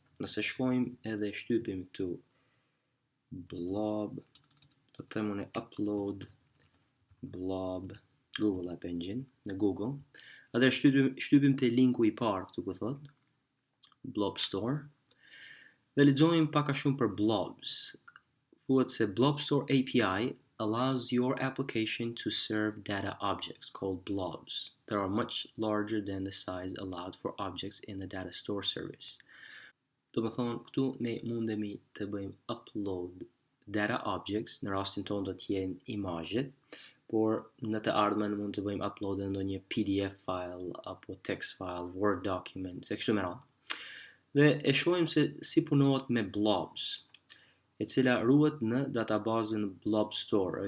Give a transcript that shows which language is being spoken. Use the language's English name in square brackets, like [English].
[Albanian] Nëse shkojmë edhe shtypim këtu blob, do të them unë upload blob Google App Engine në Google, atëherë shtypim te linku i parë këtu ku thot Blob Store dhe lexojmë pak a shumë për blobs. Thuhet se [English] Blob Store API allows your application to serve data objects called blobs that are much larger than the size allowed for objects in the data store service. [Albanian] Do të thonë, këtu ne mundemi të bëjmë upload data objects, në rastin tonë do të jenë imazhet, por në të ardhmen mund të bëjmë upload në ndonjë PDF file apo text file, Word document, e kështu me radhë. Dhe e shohim se si punohet me blobs, e cila ruhet në databazën Blob Store.